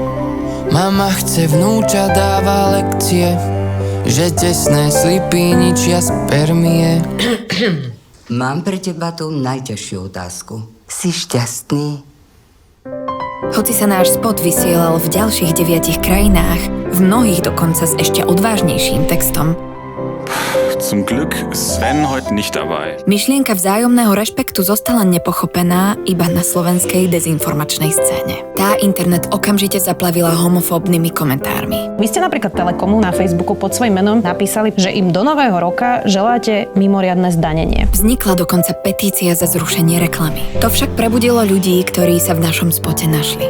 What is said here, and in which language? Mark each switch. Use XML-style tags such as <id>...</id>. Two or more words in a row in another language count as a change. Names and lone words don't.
<sk>Mama chce vnúča, dáva lekcie, že tesné slipy ničia spermie. Mám pre teba tú najťažšiu otázku. Si šťastný? Hoci sa náš spot vysielal v ďalších 9 krajinách, v mnohých dokonca s ešte odvážnejším textom,</sk> <de>Zum Glück ist Sven heute nicht dabei.</de> <sk>myšlienka vzájomného rešpektu zostala nepochopená iba na slovenskej dezinformačnej scéne. Tá internet okamžite zaplavila homofóbnymi komentármi. Vy ste napríklad Telekomu na Facebooku pod svojím menom napísali, že im do nového roka želáte mimoriadne zdanenie. Vznikla dokonca petícia za zrušenie reklamy. To však prebudilo ľudí, ktorí sa v našom spote našli.</sk>